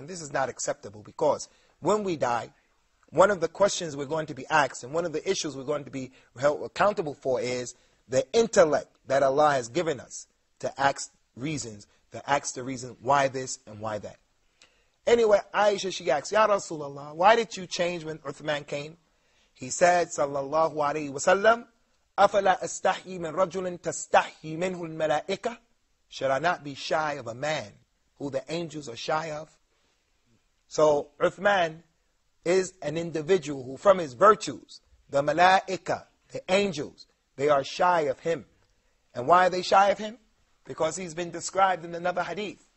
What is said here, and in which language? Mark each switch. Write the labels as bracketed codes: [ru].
[en] And this is not acceptable, because when we die, one of the questions we're going to be asked, and one of the issues we're going to be held accountable for, is the intellect that Allah has given us to ask reasons, to ask the reason why this and why that. Anyway, Aisha, she asked, Ya Rasulullah, why did you change when Uthman came? He said, [ar] sallallahu alayhi wa sallam, أَفَلَا أَسْتَحْيِي مِنْ رَجُلٍ تَسْتَحْيِي مِنْهُ الْمَلَائِكَةِ? [en] Should I not be shy of a man who the angels are shy of? So Uthman is an individual who, from his virtues, the malaika, the angels, they are shy of him. And why are they shy of him? Because he's been described in another hadith.